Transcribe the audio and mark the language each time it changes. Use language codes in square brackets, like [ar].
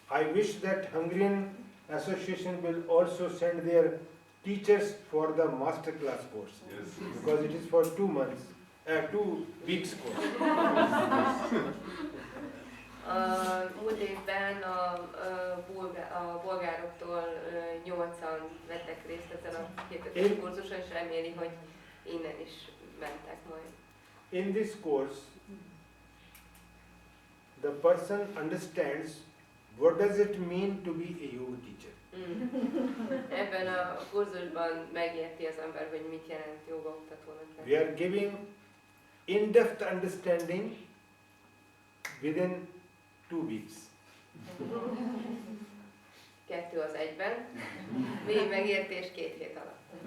[en] I wish that Hungarian Association will also send their teachers for the masterclass course, Yes. because it is for 2 months, 2 weeks course. [hu] Múlt évben a bolgároktól 8-an vettek részt ezen a 2 hetes kurzuson, és reméli, hogy innen is mentek majd. [en] In this course, the person understands what does it mean to be a yoga teacher. [hu] Ebben a kurzusban megérti az ember, hogy mit jelent jogaoktatónak lenni. [en] We are giving in-depth understanding within 2 weeks. [hu] 2 az 1-ben, mély megértés 2 hét alatt.